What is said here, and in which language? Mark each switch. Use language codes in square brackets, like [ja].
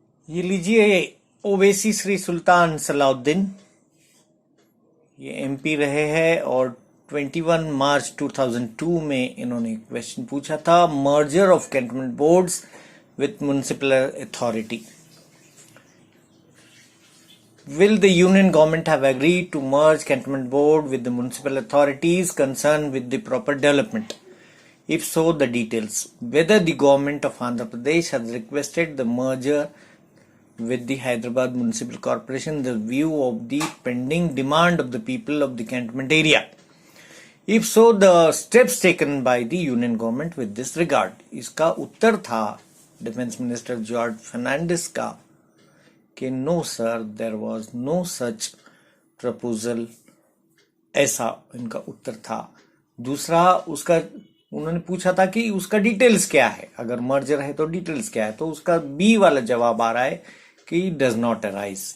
[hi] ये लीजिए, ओवैसी श्री सुल्तान सलाउद्दीन ये एमपी रहे हैं और 21 मार्च 2002 में इन्होंने क्वेश्चन पूछा था, merger of cantonment boards [en] with municipal authority. Will the union government have agreed to merge cantonment board with the municipal authorities concerned with the proper development? If so, the details. Whether the government of Andhra Pradesh has requested the merger with the Hyderabad Municipal Corporation, the view of the pending demand of the people of the cantonment area. If so, the steps taken by the union government with this regard. [hi] इसका उत्तर था defence minister George Fernandes का कि [en] no sir, there was no such proposal, [hi] ऐसा इनका उत्तर था। दूसरा उसका उन्होंने पूछा था कि उसका डिटेल्स क्या है, अगर मर्जर है तो डिटेल्स क्या है, तो उसका बी वाला जवाब आ रहा है कि [en] Does not arise.